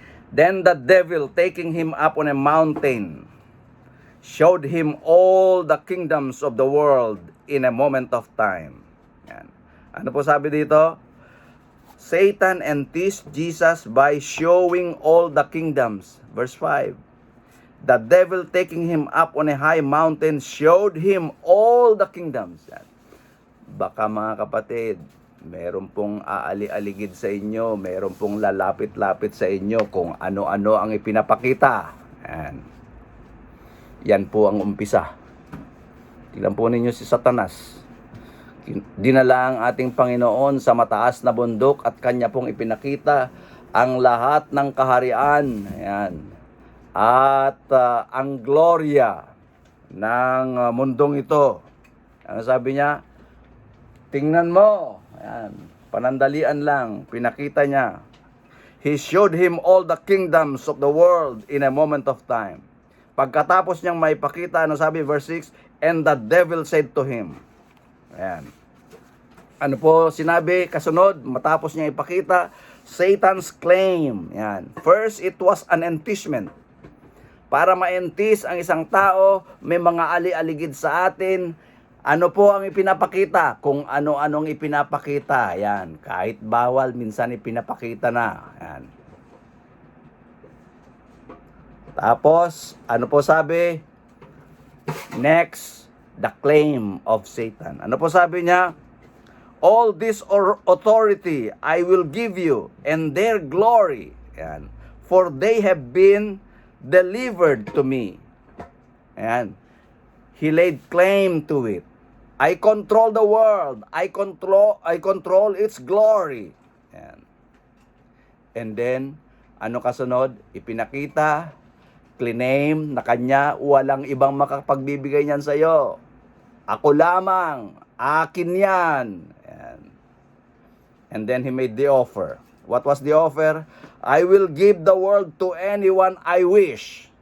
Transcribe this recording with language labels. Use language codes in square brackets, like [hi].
[en] Then the devil, taking him up on a mountain, showed him all the kingdoms of the world in a moment of time. Yan. [tl] Ano po sabi dito? [en] Satan enticed Jesus by showing all the kingdoms. Verse 5. The devil, taking him up on a high mountain, showed him all the kingdoms. [tl] Yan. Baka mga kapatid, meron pong aali-aligid sa inyo, meron pong lalapit-lapit sa inyo kung ano-ano ang ipinapakita. Yan. Yan po ang umpisa. Tingnan po ninyo si Satanas. Dinala ang ating Panginoon sa mataas na bundok at kanya pong ipinakita ang lahat ng kaharian. Ayan. At ang gloria ng mundong ito. Ang sabi niya, tingnan mo. Ayan. Panandalian lang. Pinakita niya. [en] He showed him all the kingdoms of the world in a moment of time. [tl] Pagkatapos niyang maipakita, ano sabi, [en] verse 6, and the devil said to him. Ayan. [tl] Ano po sinabi? Kasunod, matapos niya ipakita, [en] Satan's claim. [tl] Ayan. [en] First, it was an enticement. [tl] Para ma-entice ang isang tao, may mga ali-aligid sa atin. Ano po ang ipinapakita? Kung ano-anong ipinapakita. Ayan. Kahit bawal, minsan ipinapakita na. Ayan. Tapos, ano po sabi? [en] Next, the claim of Satan. [tl] Ano po sabi niya? [en] All this authority I will give you and their glory. Ayan. For they have been delivered to me. Ayan. He laid claim to it. I control the world. I control its glory. Ayan. And then, [tl] ano kasunod? Ipinakita, claim na kanya, walang ibang makapagbibigay niyan sa iyo. Ako lamang, akin yan. Ayan. [en] And then he made the offer. What was the offer? I will give the world to anyone I wish.